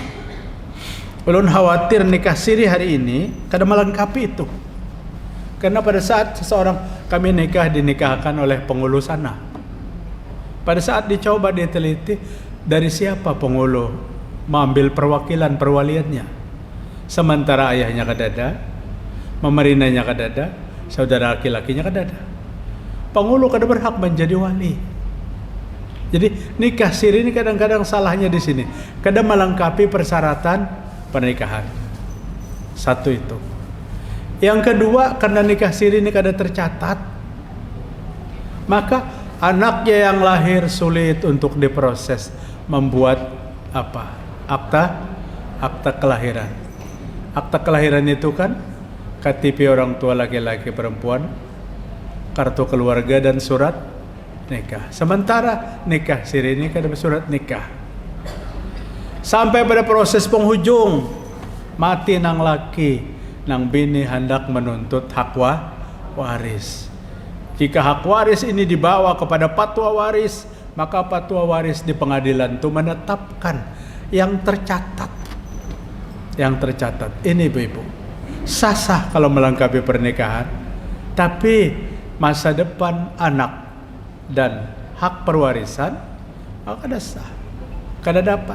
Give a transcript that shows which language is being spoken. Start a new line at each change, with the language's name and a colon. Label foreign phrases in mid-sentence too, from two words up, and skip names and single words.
Banjar: Ulun khawatir nikah siri hari ini kada melengkapi itu.
Indonesian: Karena pada saat seseorang kami dinikahkan oleh pengulu sana, pada saat dicoba diteliti dari siapa pengulu mengambil perwakilan perwaliannya,
Banjar: sementara ayahnya kadada, memerinanya kadada, saudara laki-lakinya kadada. Pengulu kada berhak menjadi wali. Jadi nikah siri ini kadang-kadang salahnya di sini, kada melengkapi persyaratan pernikahan. Satu itu. Yang kedua, karena nikah siri ini kada tercatat, maka anaknya yang lahir sulit untuk diproses, membuat apa?
Indonesian: Akta kelahiran. Akta kelahiran itu kan KTP orang tua laki-laki perempuan, kartu keluarga dan surat nikah.
Banjar: Sementara nikah siri ini kada bersurat nikah. Sampai pada proses penghujung, mati nang laki, nang bini hendak menuntut hak waris.
Indonesian: Jika hak waris ini dibawa kepada patwa waris, maka patwa waris di pengadilan itu menetapkan yang tercatat. Yang tercatat.
Banjar: Ini ibu-ibu, sah kalau melengkapi pernikahan, tapi masa depan anak dan hak perwarisan maka kada sah, kada dapat.